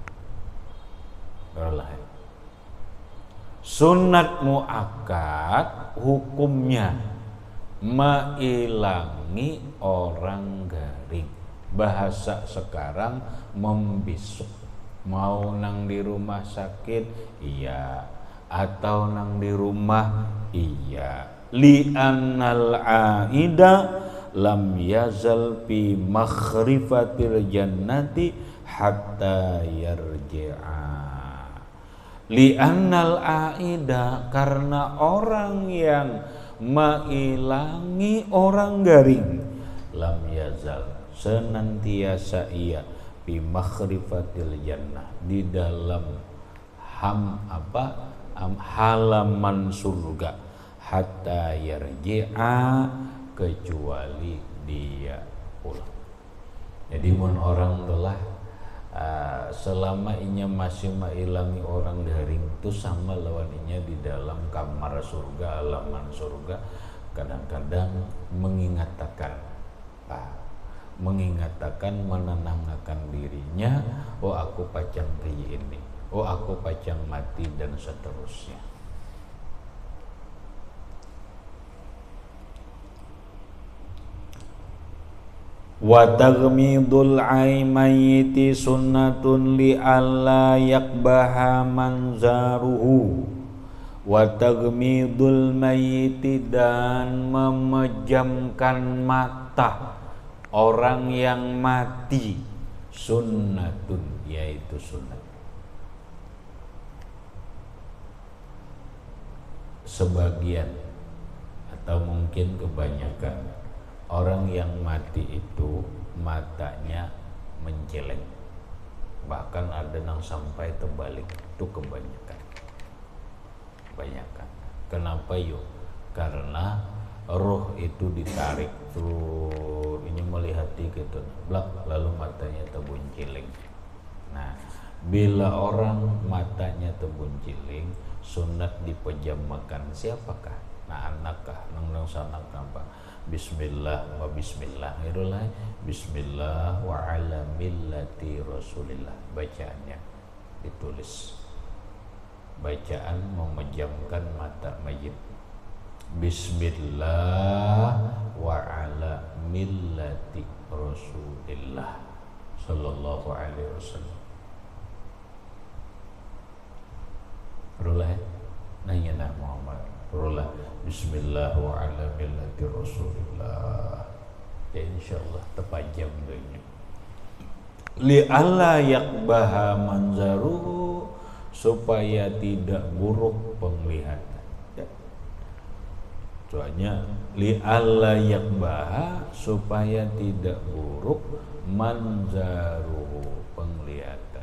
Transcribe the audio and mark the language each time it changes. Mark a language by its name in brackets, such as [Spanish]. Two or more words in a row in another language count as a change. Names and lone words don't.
[Banjar] Sunat muakkad hukumnya mailangi orang garing. Bahasa sekarang membisuk. Mau nang di rumah sakit, iya, atau nang di rumah, iya. [Arabic] لأن العائد لم يزل في مخرفة الجنة حتى يرجع. لأن العائد, [Banjar] karena orang yang mailangi orang garing, [Arabic] لم يزل, [Banjar] senantiasa ia [Arabic] بمخرفة الجنة, [Banjar] di dalam halaman surga, [Arabic] حتى يرجع, [Banjar] kecuali dia pulang. Jadi mun orang telah selama inya masih mailangi orang garing itu sama lawan inya di dalam kamar surga, halaman surga, kadang-kadang mengingatakan menenangkan dirinya, oh aku pacang kayak ini, oh aku pacang mati, dan seterusnya. [Arabic] وتغميض الميت سنة لئلا يقبح منظره. وتغميض الميت, [Banjar] dan memejamkan mata orang yang mati, sunnatun, yaitu sunnah. Sebagian atau mungkin kebanyakan orang yang mati itu matanya menjelek, bahkan ada yang sampai terbalik. Itu kebanyakan. Kenapa yuk? Karena roh itu ditarik tuh, ini melihat gitu, lalu matanya terbunciling. Nah, bila orang matanya terbunciling, sunat dipejamkan. Siapakah? Nah, anakkah? Nang sanak apa? [Arabic] بسم الله وبسم الله، بسم الله وعلى ملة رسول الله. [Banjar] Bacaannya ditulis, bacaan memejamkan mata mayit. [Arabic] بسم الله وعلى ملة رسول الله صلى الله عليه وسلم. [Banjar] Rulah nanya nak Muhammad, rulah [Arabic] بسم الله وعلى ملة رسول الله. [Banjar] Ya insyaallah terpajam dunia. [Arabic] لئلا يقبح منظره, [Banjar] supaya tidak buruk penglihatan. Ya. Soalnya [Arabic] لئلا يقبح, [Banjar] supaya tidak buruk manzaruhu, penglihatan.